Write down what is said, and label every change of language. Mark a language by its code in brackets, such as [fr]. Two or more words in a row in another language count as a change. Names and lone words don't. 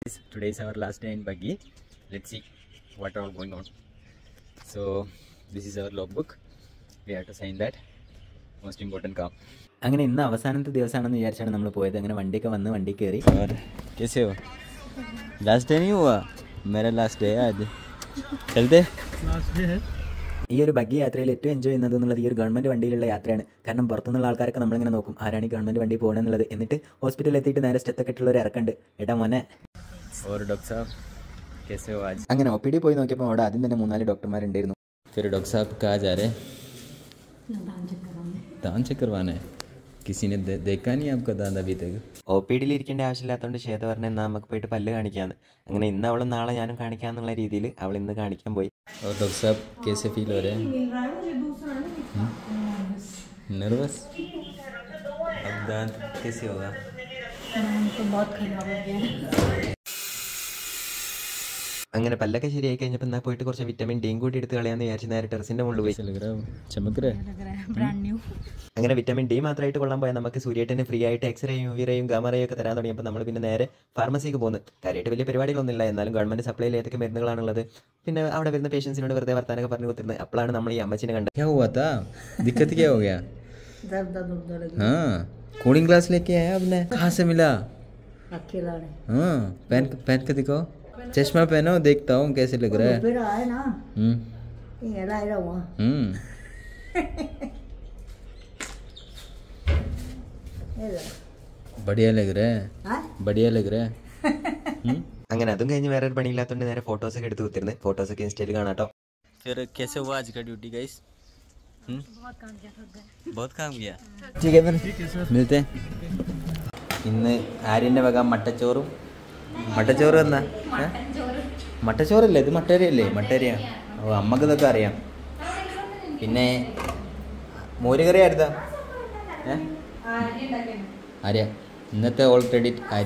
[en] Today is our last day in Buggy. Let's see what all going on. So this is our logbook. We have to sign that. Most important काम. [ml] അങ്ങനെ ഇന്ന് അവസാനത്തെ ദിവസമാണെന്ന് വിചാരിച്ചാണ് നമ്മൾ പോയത്. അങ്ങനെ വണ്ടിയൊക്കെ വന്ന് വണ്ടി കയറി. [hi] कैसे हो? [en] Last day [hi] नहीं हुआ? मेरा [en] last day [hi] है आज. चलते? [en] Last day है. [ml] ഈ ഒരു ബഗ്ഗി യാത്രയിൽ ഏറ്റവും എൻജോയ് ചെയ്യുന്നത് എന്നുള്ളത് ഈ ഒരു ഗവൺമെൻറ് വണ്ടിയിലുള്ള യാത്രയാണ്. കാരണം പുറത്തുനിന്നുള്ള ആൾക്കാരൊക്കെ നമ്മളിങ്ങനെ നോക്കും ആരാണ് ഈ ഗവൺമെൻറ് വണ്ടി പോകണമെന്നുള്ളത്. എന്നിട്ട് ഹോസ്പിറ്റലിൽ എത്തിയിട്ട് നേരെ സ്റ്റെത്തൊക്കെ ഇട്ടുള്ളവർ ഇറക്കുന്നുണ്ട്. ഏട്ടാ മോനെ അങ്ങനെ ഒ പി ഡി പോയി നോക്കിയപ്പോൾ അവിടെ ആദ്യം തന്നെ 3-4 ഡോക്ടർമാരുണ്ടായിരുന്നു. [hi] फिर डॉक्टर साहब कहाँ जा रहे हैं? दांत चेक करवाना है. किसी ने देखा नहीं आपका दांत अभी तक? [ml] ഒ പി ഡിയിൽ ഇരിക്കേണ്ട ആവശ്യമില്ലാത്തതുകൊണ്ട് ശ്വേത പറഞ്ഞ എന്നാൽ നമുക്ക് പോയിട്ട് പല്ല് കാണിക്കാന്ന്. അങ്ങനെ ഇന്ന് അവളും നാളെ ഞാനും കാണിക്കാന്നുള്ള രീതിയിൽ അവൾ ഇന്ന് കാണിക്കാൻ പോയി. [hi] डॉक्टर साहब कैसे फील हो रहे हैं? नर्वस? अब दांत कैसे होगा? तो बहुत खराब हो गया. [ml] അങ്ങനെ പല്ലൊക്കെ ശരിയായി കഴിഞ്ഞപ്പോൾ എന്നാൽ പോയിട്ട് കുറച്ച് വിറ്റമിൻ ഡിയും കൂടി എടുത്ത് കളയാന്ന് വിചാരിച്ച് നേരെ ടെറസിന്റെ മുകളിൽ പോയി. അങ്ങനെ വിറ്റമിൻ ഡി മാത്രമായിട്ട് കൊള്ളാൻ പോയാൽ നമുക്ക് സൂര്യേട്ടന് ഫ്രീ ആയിട്ട് എക്സ്റേയും യുവി റേയും ഗാമ റേയും ഒക്കെ തരാൻ തുടങ്ങിയപ്പോൾ നമ്മൾ പിന്നെ നേരെ ഫാർമസിക്ക് പോകുന്നു. കാര്യമായിട്ട് വലിയ പരിപാടികളൊന്നുമില്ല, എന്നാലും ഗവൺമെന്റ് സപ്ലൈയിൽ ഏതൊക്കെ മരുന്നുകളാണുള്ളത് പിന്നെ അവിടെ വരുന്ന പേഷ്യൻസിനോട് വെറുതെ വർത്താനൊക്കെ പറഞ്ഞു കൊടുത്തിരുന്നത്. അപ്പോഴാണ് നമ്മൾ ഈ അമ്മച്ചിനെ കണ്ടത്. [en] cooling glass [hi] लेके आया आपने? कहाँ से मिला? हाँ पहन के दिखाओ. चश्मा पहनो देखता हूँ कैसे लग रहा है. बढ़िया लग रहा है. बढ़िया लग रहा है. [ml] അങ്ങനെ അതും കഴിഞ്ഞ് വേറെ ഒരു പണിയില്ലാത്തതുകൊണ്ട് നേരെ ഫോട്ടോസൊക്കെ എടുത്ത് കുത്തിരുന്ന് ഫോട്ടോസൊക്കെ ഇൻസ്റ്റയിൽ കാണാട്ടോ. [hi] फिर कैसे हुआ आज का [en] duty guys? [hi] बहुत काम किया. ठीक है फिर मिलते हैं. [ml] ഇന്ന് ആര്യൻ്റെ വക മട്ടച്ചോറും മട്ടച്ചോറ് എന്നാ മട്ടച്ചോറല്ലേ ഇത്? മട്ടേരിയല്ലേ? മട്ടേരിയ. ഓ അമ്മക്ക് ഇതൊക്കെ അറിയാം. പിന്നെ മോരുകറി ആയിരുന്നാ? ആര്യ ഇന്നത്തെ [en] all credit [ml] ആര്യ.